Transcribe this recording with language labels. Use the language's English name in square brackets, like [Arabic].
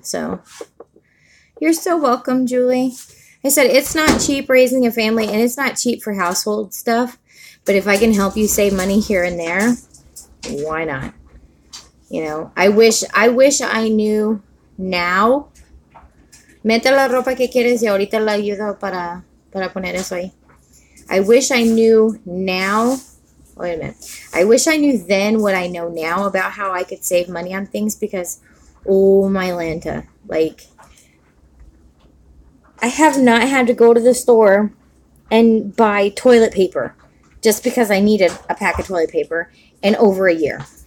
[English] So you're so welcome, Julie. I said it's not cheap raising a family, and it's not cheap for household stuff. But if I can help you save money here and there, why not? You know, I wish I knew now. [Spanish] Mete la ropa que quieres y ahorita la ayudo para poner eso ahí. [English] I wish I knew now. Wait a minute. I wish I knew then what I know now about how I could save money on things because, oh my Lanta, like, I have not had to go to the store and buy toilet paper just because I needed a pack of toilet paper in over a year.